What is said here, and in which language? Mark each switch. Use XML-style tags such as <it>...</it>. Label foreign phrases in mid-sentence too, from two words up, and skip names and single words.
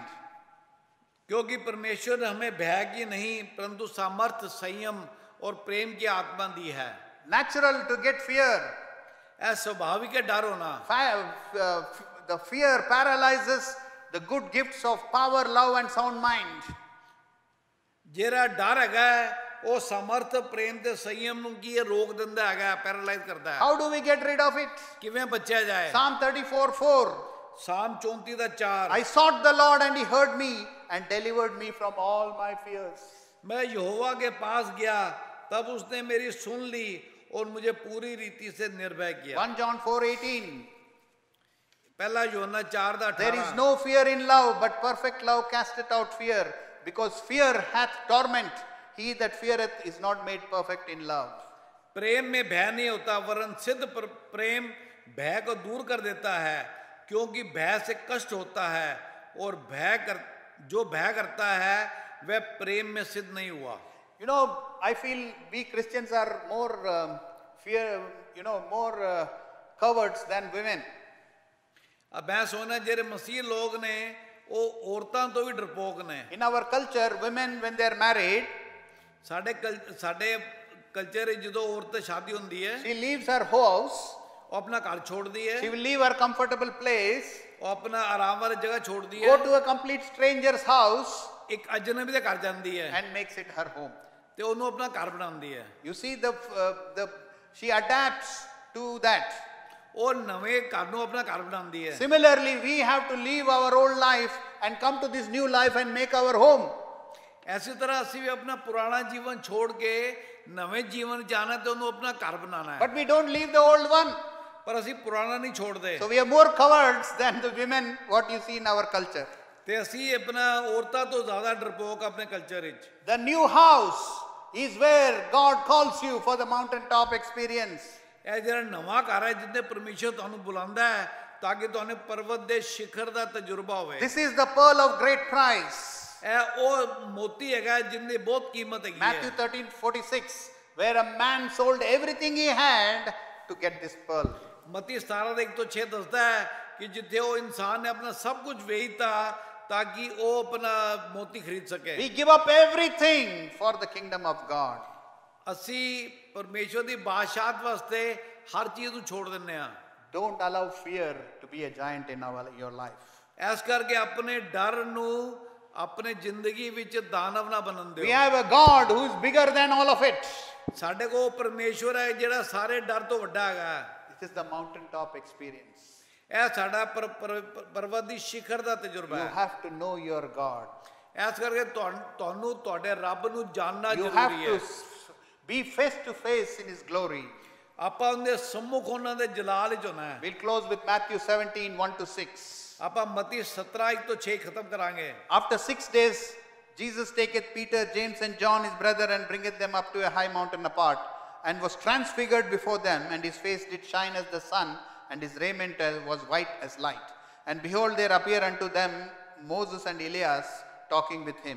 <hi>क्योंकि परमेश्वर ने हमें भय की नहीं परंतु सामर्थ संयम और प्रेम की आत्मा दी है</hi> <en>Natural to get fear.</en> <hi>ऐ स्वाभाविक है डर होना</hi> <en>The fear paralyzes the good gifts of power, love and sound mind.</en> <pa>ਜਿਹੜਾ ਡਰ ਹੈਗਾ ਉਹ ਸਮਰਥ ਪ੍ਰੇਮ ਤੇ ਸੰਯਮ ਨੂੰ ਕੀ ਰੋਕ ਦਿੰਦਾ ਹੈਗਾ ਪੈਰਾਲਾਈਜ਼ ਕਰਦਾ ਹੈ</pa> <en>How do we get rid of it?</en> <pa>ਕਿਵੇਂ ਬਚਿਆ ਜਾਏ</pa> <en>Psalm 34:4.</en> <pa>ਸਾਮ 34 ਦਾ 4</pa> <en>I sought the Lord and he heard me and delivered me from all my fears.</en> <hi>मैं यहोवा के पास गया तब उसने मेरी सुन ली और मुझे पूरी रीति से निर्भय किया</hi> <en>1 John 4:18.</en> <hi>पहला यूहन्ना 4 ਦਾ 18</hi> <en>There is no fear in love, but perfect love casteth out fear, because fear hath torment. He that feareth is not made perfect in love.</en> <hi>प्रेम में भय नहीं होता वरन सिद्ध प्रेम भय को दूर कर देता है क्योंकि भय से कष्ट होता है और जो भय करता है वह प्रेम में सिद्ध नहीं हुआ</hi> <en>You know, I feel we Christians are more cowards than women.</en> <pa>ਅਬ ਮੈਂ ਸੋਚਨਾ ਜਿਹੜੇ ਮਸੀਹ ਲੋਕ ਨੇ ਉਹ ਔਰਤਾਂ ਤੋਂ ਵੀ ਡਰਪੋਕ ਨੇ</pa> <en>In our culture, women when they are married,</en> <pa>ਸਾਡੇ ਕਲਚਰ ਵਿੱਚ ਜਦੋਂ ਔਰਤ ਸ਼ਾਦੀ ਹੁੰਦੀ ਹੈ</pa> <en>she leaves her house,</en> <pa>ਉਹ ਆਪਣਾ ਘਰ ਛੋੜਦੀ ਹੈ</pa> <en>she will leave her comfortable place,</en> <pa>ਉਹ ਆਪਣਾ ਆਰਾਮ ਵਾਲੀ ਜਗ੍ਹਾ ਛੋੜਦੀ ਹੈ</pa> <en>go to a complete stranger's house</en> <pa>ਇੱਕ ਅਜਨਬੀ ਦੇ ਘਰ ਜਾਂਦੀ ਹੈ</pa> <en>and makes it her home.</en> <pa>ਤੇ ਉਹਨੂੰ ਆਪਣਾ ਘਰ ਬਣਾਉਂਦੀ ਹੈ</pa> <en>You see, she adapts to that.</en> <pa>ਉਹ ਨਵੇਂ ਘਰ ਨੂੰ ਆਪਣਾ ਘਰ ਬਣਾਉਂਦੀ ਹੈ</pa> <en>Similarly, we have to leave our old life and come to this new life and make our home.</en> <pa>ਐਸੀ ਤਰ੍ਹਾਂ ਅਸੀਂ ਵੀ ਆਪਣਾ ਪੁਰਾਣਾ ਜੀਵਨ ਛੋੜ ਕੇ ਨਵੇਂ ਜੀਵਨ ਜਾਣਾ ਤੇ ਉਹਨੂੰ ਆਪਣਾ ਘਰ ਬਣਾਉਣਾ ਹੈ</pa> <en>But we don't leave the old one.</en> <pa>ਪਰ ਅਸੀਂ ਪੁਰਾਣਾ ਨਹੀਂ ਛੋੜਦੇ</pa> <en>So we are more cowards than the women, what you see in our culture.</en> <pa>ਤੇ ਅਸੀਂ ਆਪਣਾ ਔਰਤਾਂ ਤੋਂ ਜ਼ਿਆਦਾ ਡਰਪੋਕ ਆਪਣੇ ਕਲਚਰ ਵਿੱਚ</pa> <en>The new house is where God calls you for the mountaintop experience.</en> <pa>ਇਹ ਜਿਹੜਾ ਨਵਾਂ ਘਰ ਹੈ ਜਿੱਥੇ ਪਰਮੇਸ਼ਰ ਤੁਹਾਨੂੰ ਬੁਲਾਉਂਦਾ ਹੈ ਤਾਂ ਕਿ ਤੁਹਾਨੂੰ ਪਰਵਤ ਦੇ ਸਿਖਰ ਦਾ ਤਜਰਬਾ ਹੋਵੇ</pa> <en>This is the pearl of great price.</en> <pa>ਇਹ ਉਹ ਮੋਤੀ ਹੈਗਾ ਜਿੰਦੀ ਬਹੁਤ ਕੀਮਤ ਹੈਗੀ</pa> <en>Matthew</en> <pa>ਹੈ</pa> <en>13:46, where a man sold everything he had to get this pearl.</en> <pa>ਮਤੀ 17 ਦੇ 1 ਤੋਂ 6 ਦੱਸਦਾ ਹੈ ਕਿ ਜਿੱਥੇ ਉਹ ਇਨਸਾਨ ਨੇ ਆਪਣਾ ਸਭ ਕੁਝ ਵੇਚਤਾ ਤਾਂ ਕਿ ਉਹ ਆਪਣਾ ਮੋਤੀ ਖਰੀਦ ਸਕੇ</pa> <en>We give up everything for the kingdom of God.</en> <pa>ਅਸੀਂ ਪਰਮੇਸ਼ਵਰ ਦੀ ਬਾਦਸ਼ਾਹਤ ਵਾਸਤੇ ਹਰ ਚੀਜ਼ ਨੂੰ ਛੋੜ ਦਿੰਨੇ ਆ</pa> <en>Don't allow fear to be a giant in your life.</en> <pa>ਐਸ ਕਰਕੇ ਆਪਣੇ ਡਰ ਨੂੰ ਆਪਣੇ ਜ਼ਿੰਦਗੀ ਵਿੱਚ ਦਾਨਵ ਨਾ ਬਣਨ</pa> <en>We</en> <pa>ਦਿਓ</pa> <en>have a God who is bigger than all of it.</en> <pa>ਸਾਡੇ ਕੋਲ ਪਰਮੇਸ਼ਵਰ ਹੈ ਜਿਹੜਾ ਸਾਰੇ ਡਰ ਤੋਂ ਵੱਡਾ ਹੈਗਾ</pa> <en>This is the mountaintop experience.</en> <pa>ਇਹ ਸਾਡਾ ਪਰਵਤ ਦੀ ਸਿਖਰ ਦਾ ਤਜਰਬਾ</pa> <en>You</en> <pa>ਹੈ</pa> <en>have to know your God.</en> <pa>ਐਸ ਕਰਕੇ ਤੁਹਾਨੂੰ ਤੁਹਾਡੇ ਰੱਬ ਨੂੰ ਜਾਣਨਾ</pa> <en>You have</en> <pa>ਜ਼ਰੂਰੀ ਹੈ</pa> <en>to be face to face in His glory.</en> <pa>ਆਪਾਂ ਉਹਦੇ ਸੰਮੁਖ ਉਹਨਾਂ ਦੇ ਜਲਾਲ ਵਿੱਚ ਹੋਣਾ ਹੈ</pa> <en>We'll close with Matthew 17:1-6.</en> <pa>ਆਪਾਂ ਮਤੀ 17 1 ਤੋਂ 6 ਖਤਮ ਕਰਾਂਗੇ</pa> <en>After 6 days, Jesus taketh Peter, James and John his brother and bringeth them up to a high mountain apart, and was transfigured before them, and his face did shine as the sun, and his raiment was white as light. And behold, there appeared unto them Moses and Elias talking with him.</en>